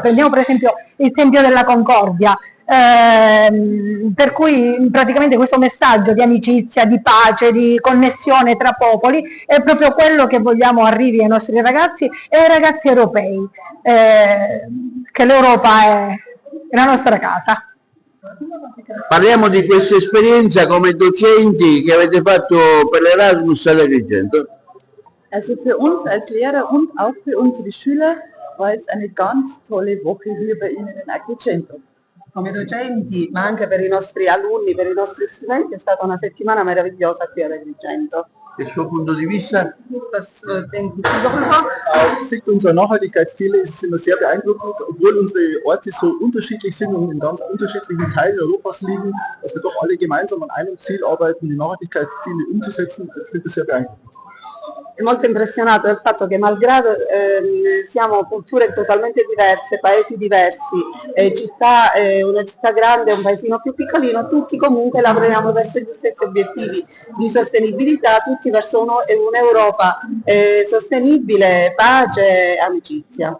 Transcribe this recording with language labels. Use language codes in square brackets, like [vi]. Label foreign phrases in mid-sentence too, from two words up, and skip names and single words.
[it] Prendiamo per esempio il Tempio della Concordia, per cui praticamente questo messaggio di amicizia, di pace, di connessione tra popoli è proprio quello che vogliamo arrivi ai nostri ragazzi e ai ragazzi europei, che l'Europa è la nostra casa. Parliamo di questa esperienza come docenti che avete fatto per l'Erasmus ad Agrigento. [de] Also für uns als Lehrer und auch für unsere Schüler war es eine ganz tolle Woche hier bei Ihnen in Agrigento. [it] Come docenti, ma anche per i nostri alunni, per i nostri studenti, è stata una settimana meravigliosa qui ad Agrigento. Il suo punto di vista? [de] Was denken Sie darüber? Aus Sicht unserer Nachhaltigkeitsziele ist es immer sehr beeindruckend, obwohl unsere Orte so unterschiedlich sind und in ganz unterschiedlichen Teilen Europas liegen, dass wir doch alle gemeinsam an einem Ziel arbeiten, die Nachhaltigkeitsziele umzusetzen. Ich finde das sehr beeindruckend. [it] È molto impressionato del fatto che malgrado siamo culture totalmente diverse, paesi diversi, una città grande e un paesino più piccolino, tutti comunque lavoriamo verso gli stessi obiettivi di sostenibilità, tutti verso un'Europa sostenibile, pace e amicizia.